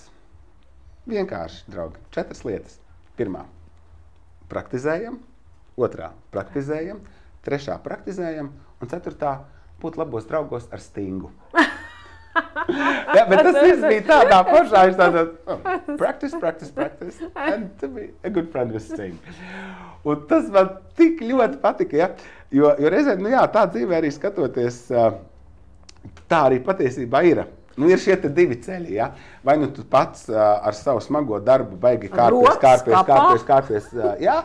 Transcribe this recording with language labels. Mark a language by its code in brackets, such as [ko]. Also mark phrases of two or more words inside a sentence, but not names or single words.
[lv] Vienkārši, draugi, 4 lietas. 1. Praktizējam, 2. praktizējam, 3. praktizējam, un 4. būt labos draugos ar Stingu. Jā, bet tas viss bija tādā foršā, viņš tādā, [en] practice, and to be a good friend with Sting. [lv] Un tas man tik ļoti patika, ja? Jo reizēm, tā dzīvē arī skatoties, tā arī patiesībā ir. Ir šie 2 ceļi, ja? Vai tu pats ar savu smago darbu baigi kārpies, jā?